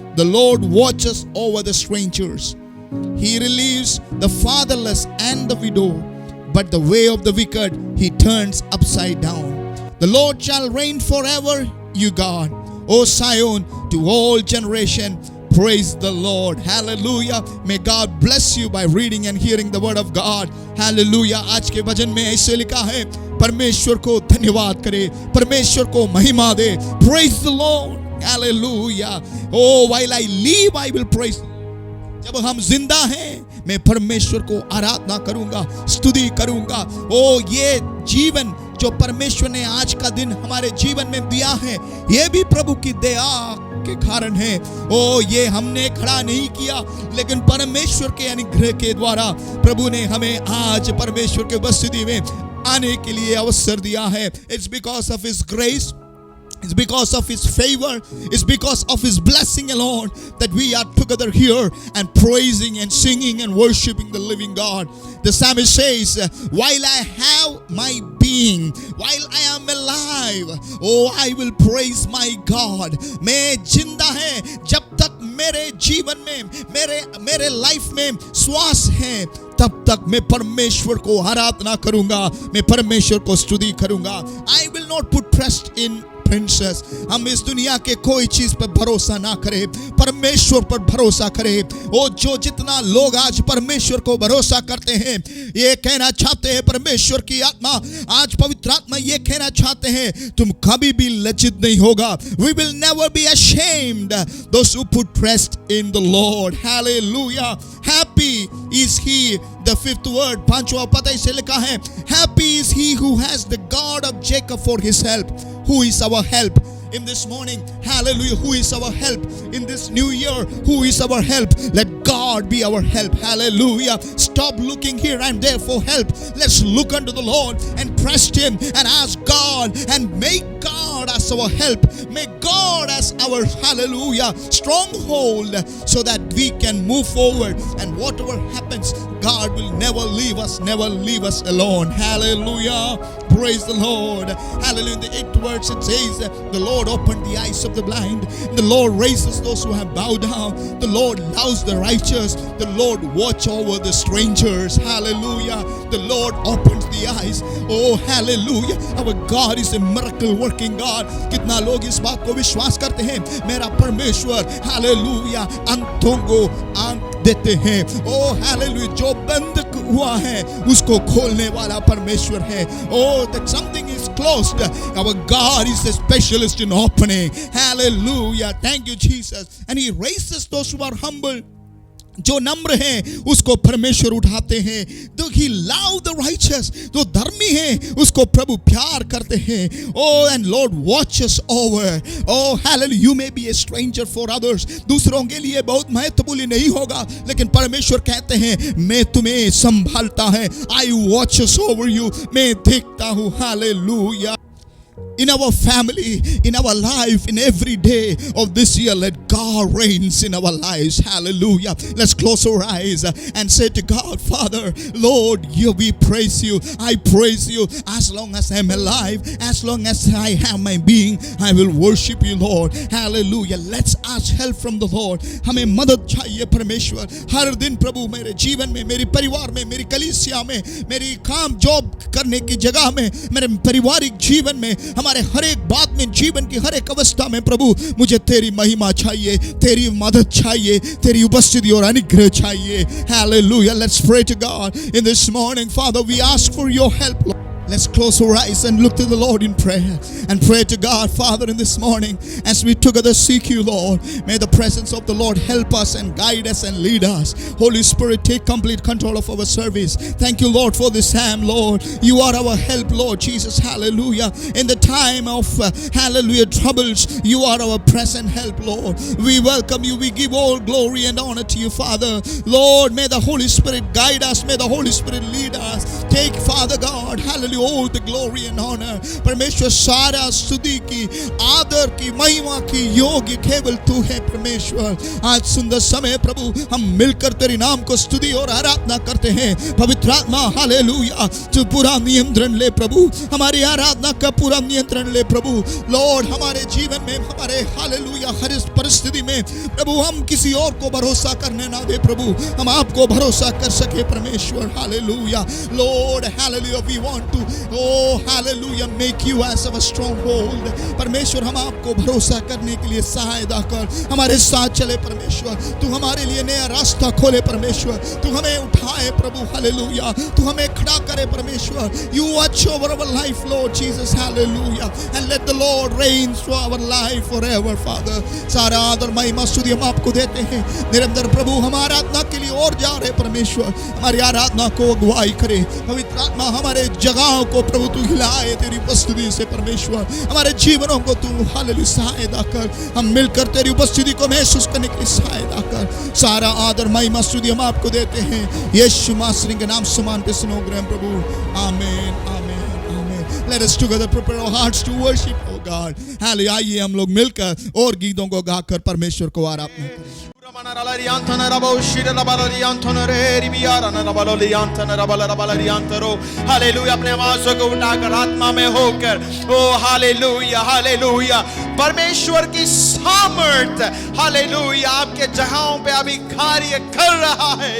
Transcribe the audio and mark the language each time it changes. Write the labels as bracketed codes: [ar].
[en] The Lord watches over the strangers. He relieves the fatherless and the widow, but the way of the wicked he turns upside down. The Lord shall reign forever, you God, O Zion, to all generation. Praise the Lord. Hallelujah. May God bless you by reading and hearing the word of God. Hallelujah. [hi] आज के भजन में ऐसे लिखा है, परमेश्वर को धन्यवाद करे, परमेश्वर को महिमा दे. [en] Praise the Lord. Hallelujah. Oh, while I live, I will praise. [hi] जब हम जिंदा हैं, मैं परमेश्वर को आराधना करूंगा, स्तुति करूंगा. ओ ये जीवन जो परमेश्वर ने आज का दिन हमारे जीवन में दिया है, ये भी प्रभु की दया के कारण है। ओ ये हमने खड़ा नहीं किया, लेकिन परमेश्वर के अनुग्रह के द्वारा प्रभु ने हमें आज परमेश्वर के उपस्थिति में आने के लिए अवसर दिया है। [en] It's because of His grace, it's because of His favor, it's because of His blessing alone that we are together here and praising and singing and worshiping the living God. The psalmist says, while I have my being, while I am alive, oh I will praise my God. [hi] मैं जिंदा है, जब तक मेरे जीवन में मेरे life में श्वास है, तब तक मैं परमेश्वर को आराधना करूंगा, मैं परमेश्वर को स्तुति करूंगा। [en] I will not put trust in princes. [hi] हम इस दुनिया के कोई चीज पर भरोसा ना करें, परमेश्वर पर भरोसा करें। वो जो जितना लोग आज परमेश्वर को भरोसा करते हैं, ये कहना चाहते हैं परमेश्वर की आत्मा, आज पवित्र आत्मा ये कहना चाहते हैं, तुम कभी भी लज्जित नहीं होगा। [en] We will never be ashamed, those who put trust in the Lord. Hallelujah. Happy is he, the fifth word, [hi] पांचवा पद इसे लिखा है, [en] happy is he who has the God of Jacob for his help. Who is our help in this morning? Hallelujah. Who is our help in this new year? Who is our help? Let God be our help. Hallelujah. Stop looking here and there for help. Let's look unto the Lord and trust Him and ask God and make God as our help. Make God as our, hallelujah, stronghold, so that we can move forward, and whatever happens, God will never leave us alone. Hallelujah. Praise the Lord. Hallelujah. In the 8th verse it says, the Lord opened the eyes of the blind. The Lord raises those who have bowed down. The Lord loves the righteous. The Lord watch over the strangers. Hallelujah. The Lord opens the eyes. Oh, hallelujah. Our God is a miracle working God. [hi] कितना लोग इस बात को विश्वास करते हैं, मेरा परमेश्वर, हालेलुया, अंतों को आंख देते हैं। ओ हालेलुया, जो बंद हुआ है उसको खोलने वाला परमेश्वर है। [en] Oh, that something is closed, our God is a specialist in opening. Hallelujah. Thank you Jesus. And He raises those who are humble. [hi] जो नम्र हैं उसको परमेश्वर उठाते हैं। तो [en] He love the righteous, [hi] जो धर्मी हैं उसको प्रभु प्यार करते हैं। [en] Oh, and Lord watches over. Oh, hallelujah. You may be a stranger for others. [hi] दूसरों के लिए बहुत महत्वपूर्ण नहीं होगा, लेकिन परमेश्वर कहते हैं मैं तुम्हें संभालता है। [en] I watches over you. [hi] मैं देखता हूँ। [en] Hallelujah. In our family, in our life, in every day of this year, let God reigns in our lives. Hallelujah. Let's close our eyes and say to God, Father, Lord, we praise you. I praise you. As long as I'm alive, as long as I have my being, I will worship you, Lord. Hallelujah. Let's ask help from the Lord. [hi] हमें मदद चाहिए परमेश्वर। हर दिन प्रभु मेरे जीवन में, मेरे परिवार में, मेरी कलीसिया में, मेरी काम जॉब करने की जगह में, मेरे पारिवारिक जीवन में, हमारे हर एक बात में, जीवन की हर एक अवस्था में प्रभु मुझे तेरी महिमा चाहिए, तेरी मदद चाहिए, तेरी उपस्थिति और अनुग्रह चाहिए। Hallelujah. [en] Let's pray to God in this morning. Father, we ask for your help, Lord. Let's close our eyes and look to the Lord in prayer and pray to God. Father, in this morning, as we together seek you, Lord, may the presence of the Lord help us and guide us and lead us. Holy Spirit, take complete control of our service. Thank you, Lord, for this time, Lord. You are our help, Lord Jesus. Hallelujah. In the time of, hallelujah, troubles, you are our present help, Lord. We welcome you. We give all glory and honor to you, Father. Lord, may the Holy Spirit guide us. May the Holy Spirit lead us. Take, Father God, hallelujah, all the glory and honor. [hi] परमेश्वर सारा स्तुति की, आदर की, महिमा की योग्य केवल तू है परमेश्वर। आज सुंदर समय प्रभु हम मिलकर तेरे नाम को स्तुति और आराधना करते हैं। पवित्र आत्मा, हालेलुया, तू पूरा नियंत्रण ले प्रभु, हमारी आराधना का पूरा नियंत्रण ले प्रभु। लॉर्ड, हमारे जीवन में, हमारे हालेलुया हर इस परिस्थिति में प्रभु हम किसी और को भरोसा करने ना दे प्रभु, हम आपको भरोसा कर सके परमेश्वर। [en] Hallelujah lord, hallelujah, we want to, oh hallelujah, make you as our stronghold. [hi] परमेश्वर, हम आपको भरोसा करने के लिए सहायता कर, हमारे साथ चले परमेश्वर। तू हमारे लिए नया रास्ता खोले परमेश्वर, तू हमें उठाए प्रभु। हालेलुया, तू हमें खड़ा करे परमेश्वर। [en] You watch over our life, Lord Jesus. Hallelujah. And let the Lord reign through our life forever, Father. [hi] सारा आदर महिमा स्तुति हम आपको देते हैं। निरंतर प्रभु हम आराधना के लिए और जा रहे परमेश्वर। परमेश्वर हमारी आराधना को अगुवाई करे। पवित्र आत्मा हमारे जगहों को प्रभु तू हिलाए तेरी उपस्थिति से परमेश्वर, हमारे जीवनों को तू हालेलुया सहायता कर। हम मिलकर तेरी उपस्थिति को महसूस करने की सहायता कर। सारा आदर महिमा स्तुति हम आपको देते हैं यीशु मसीह के नाम समान पे सुनो प्रभु। आमीन आमीन आमीन। [en] Let us together prepare our hearts to worship oh God. Hallelujah. [hi] आइए हम लोग मिलकर और गीतों को गाकर परमेश्वर को आराधना करें। हालेलुया। अपने आवाज़ों को उठाकर आत्मा में होकर ओ हालेलुया हालेलुया परमेश्वर की सामर्थ हालेलुया आपके जगहों पे अभी कार्य कर रहा है।